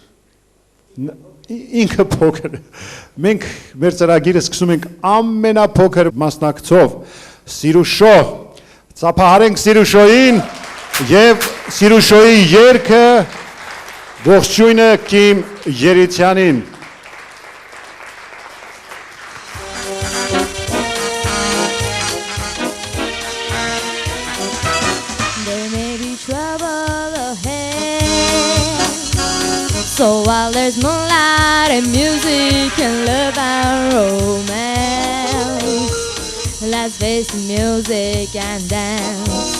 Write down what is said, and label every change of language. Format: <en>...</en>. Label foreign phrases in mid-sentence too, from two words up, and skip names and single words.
<hy>ինքը փոքր, մենք մեր ծրագիրը սկսում ենք ամենափոքր մասնակցով, Սիրուշո, ծափահարենք Սիրուշոյին և Սիրուշոյի երգը ողջույնը Կիմ Երիցյանին։</hy> <en>There may be trouble ahead, so while there's moonlight and music and love and romance, let's face the music and dance.</en>